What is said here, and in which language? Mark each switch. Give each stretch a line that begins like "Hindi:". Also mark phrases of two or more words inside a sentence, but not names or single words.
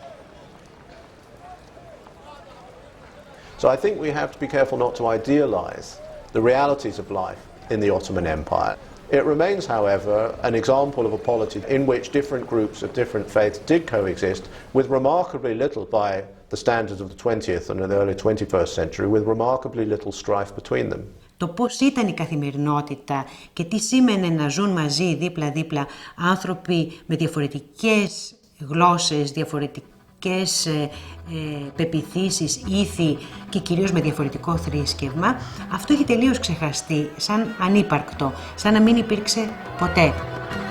English: So I think we have to be careful not to idealize the realities of life in the Ottoman Empire. It remains, however, an example of a polity in which different groups of different faiths did coexist with remarkably little, by the standards of the 20th and the early 21st century, with remarkably little strife between them.
Greek: Το πώς ήταν η καθημερινότητα και τι σήμαινε να ζουν μαζί δίπλα-δίπλα άνθρωποι με διαφορετικές γλώσσες, διαφορετικές πεποιθήσεις, ήθη και κυρίως με διαφορετικό θρήσκευμα, αυτό έχει τελείως ξεχαστεί, σαν ανύπαρκτο, σαν να μην υπήρξε ποτέ.